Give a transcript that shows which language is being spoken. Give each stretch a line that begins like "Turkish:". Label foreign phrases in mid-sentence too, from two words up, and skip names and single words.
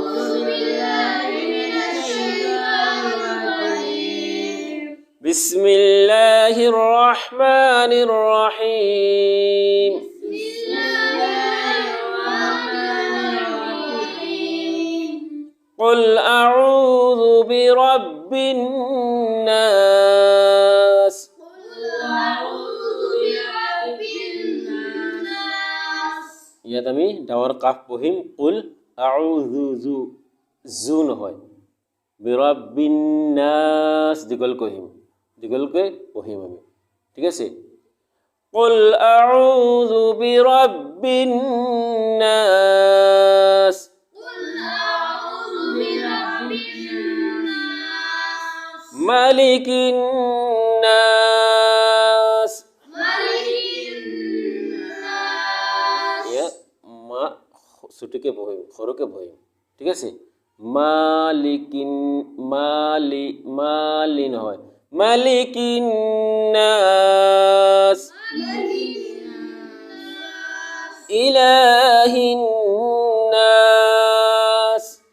Arabic: بسم الله الرحمن الرحيم. قل أعوذ برب الناس.
Assamese: ইয়াত আমি ডাঙৰ কাফ পঢ়িম।
Arabic: قل أعوذ
Assamese: জু জু নহয়,
Arabic: برب الناس
Assamese: দীঘল কহিম, দীঘলকৈ পঢ়িম আমি। ঠিক আছে।
Arabic: قل أعوذ برب الناس. ملك الناس.
Assamese: মা ছুটিকে বহিম, সৰুকে বহিম। ঠিক আছে।
Arabic: ملك مال مال নহয়, ملك الناس إله الناس